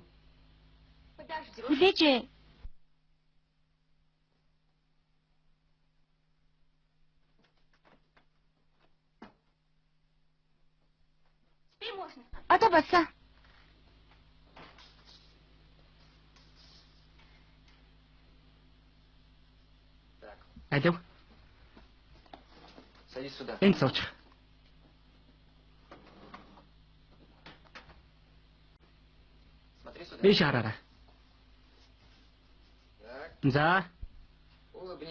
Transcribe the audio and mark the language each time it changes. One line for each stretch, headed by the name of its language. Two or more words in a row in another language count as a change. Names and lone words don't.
Mongolian: Хүлээж. Одоо болсон. Айдав.
Russian: Садись сюда.
Mongolian: Энд сууч.
Russian: Смотри сюда.
Mongolian: Биш хараарай. За,
Russian: Улыбнись.